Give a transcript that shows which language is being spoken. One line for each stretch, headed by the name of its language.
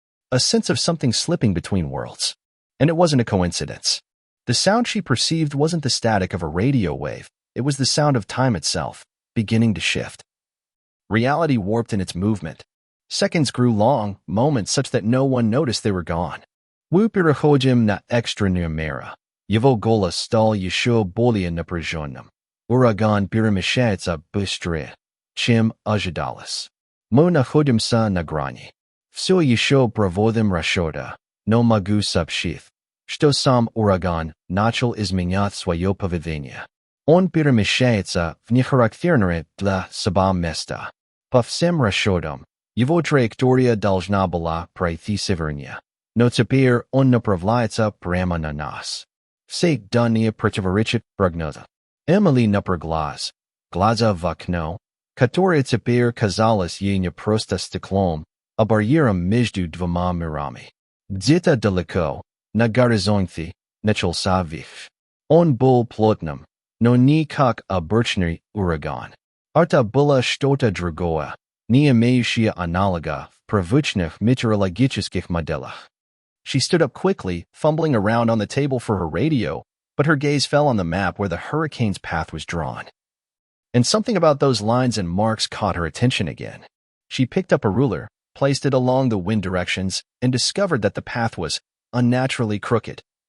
English: A sense of something slipping between worlds. And it wasn't a coincidence. The sound she perceived wasn't the static of a radio wave, it was the sound of time itself, beginning to shift. Reality warped in its movement. Seconds grew long, moments such that no one noticed they were gone.
Russian: "Wy переходим на экстренную меру. Его голос стал еще более напряженным. Ураган перемещается быстрее, чем ожидалось. Мы находимся на грани. Все еще проводим расчеты, но могу сообщить, что сам ураган начал изменять свое поведение. Он перемещается в нехарактерное для себя место. По всем расчетам, его траектория должна была пройти севернее, но теперь он направляется прямо на нас. Все данные противоречат прогнозу." Эмили напряглась, глаза в окно, которое теперь казалось ей не просто стеклом, а барьером между двумя мирами. Где-то далеко, на горизонте, начался вихрь. Он был плотным, но не как обычный ураган. Это было что-то другое, не имеющее аналога в привычных метеорологических моделях.
English: She stood up quickly, fumbling around on the table for her radio, but her gaze fell on the map where the hurricane's path was drawn. And something about those lines and marks caught her attention again. She picked up a ruler, placed it along the wind directions, and discovered that the path was unnaturally crooked.